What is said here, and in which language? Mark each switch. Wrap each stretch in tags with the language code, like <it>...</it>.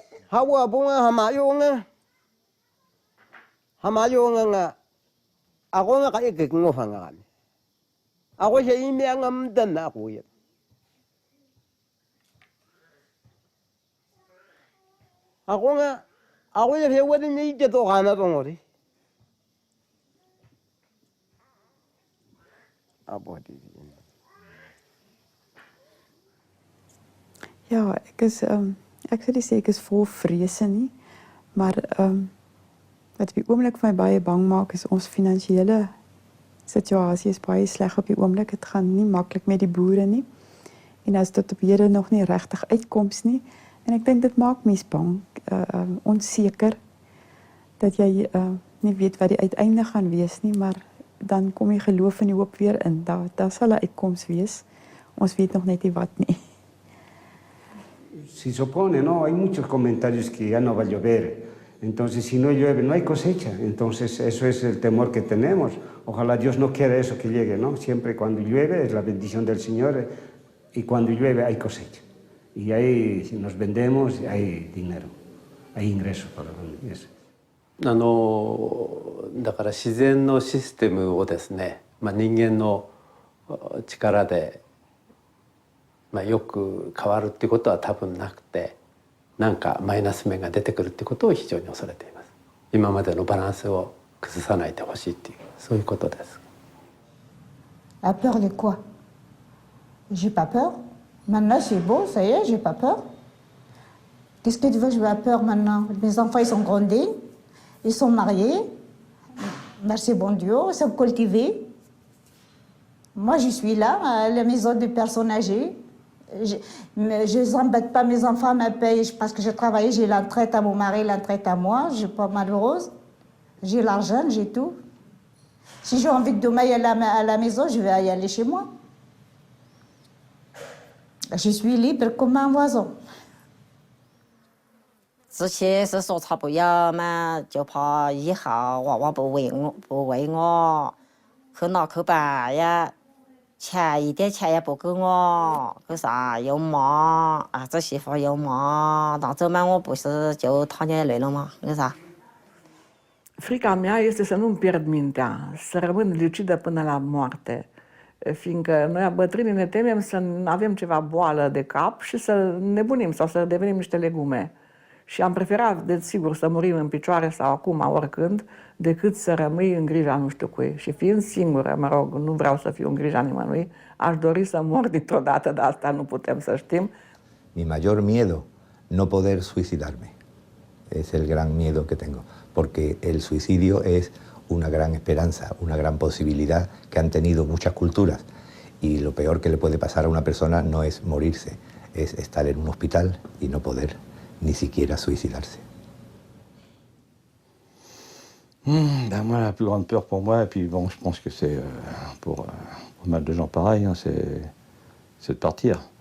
<af>Hawa bunga hamayonga nga ako nga kaikik ngo fangan ako siya imiangam dan ako yan ako siya fiya wadin niya ito kana tongori abodi. Ja, ek sou nie sê ek is vol vrese nie, maar wat op die oomblik vir my baie bang maak is ons finansiële situasie is baie sleg op die oomblik. Dit gaan nie maklik met die boere nie. En as tot op hede nog nie regtig uitkoms nie. En ek dink dit maak mens bang, onseker dat jy nie weet wat die uiteinde gaan wees nie, maar dan kom jy geloof en die hoop weer in. Daar sal 'n uitkoms wees. Ons weet nog net nie wat nie.</af> <es>Si supone, ¿no? Hay muchos comentarios que ya no va a llover. Entonces, si no llueve, no hay cosecha. Entonces, eso es el temor que tenemos. Ojalá Dios no quiera eso que llegue, ¿no? Siempre cuando llueve es la bendición del Señor y cuando llueve hay cosecha. Y ahí, si nos vendemos, hay dinero, hay ingresos para eso.</es> <ja>だから自然のシステムをですね、人間の力でよく変わるっていうことは多分なくて、なんかマイナス面が出てくるってことを非常に恐れています。今までのバランスを崩さないでほしいっていう、そういうことです。</ja> <fr>La peur de quoi? J'ai pas peur. Maintenant c'est beau, ça y est, j'ai pas peur. Qu'est-ce que tu veux, je veux la peur maintenant? Mes enfants ils sont grandis. Ils sont mariés, merci bon Dieu, ils sont cultivés. Moi, je suis là, à la maison des personnes âgées. Je n'embête pas, mes enfants me payent parce que je travaille, j'ai la traite à mon mari, la traite à moi, je ne suis pas malheureuse. J'ai l'argent, j'ai tout. Si j'ai envie de demain aller à la maison, je vais y aller chez moi. Je suis libre comme un oiseau.</fr> <zh>这些是说他不要嘛，就怕以后娃娃不为我，去拿去办呀，钱一点钱也不给我，去啥又骂啊，这媳妇又骂，到这嘛我不是就躺眼泪了吗？为啥？</zh> <ro>Frica mea este să nu-mi pierd mintea, să rămân lucidă până la moarte, fiindcă noi bătrânii ne temem să avem ceva boală de cap și să nebunim sau să devenim niște legume. Și am preferat, desigur, să murim în picioare sau acum, oricând, decât să rămâi în grija nu știu cui. Și fiind singură, mă rog, nu vreau să fiu în grija nimănui, aș dori să mor dintr-o dată, dar asta nu putem să știm.</ro> <es>Mi mayor miedo, no poder suicidarme. Es el gran miedo que tengo, porque el suicidio es una gran esperanza, una gran posibilidad que han tenido muchas culturas. Y lo peor que le puede pasar a una persona no es morirse, es estar en un hospital y no poder ni siquiera suicidarse.</es> <fr>Ben moi, la plus grande peur pour moi, et puis bon, je pense que c'est pour mal de gens pareils, hein, c'est de partir.</fr>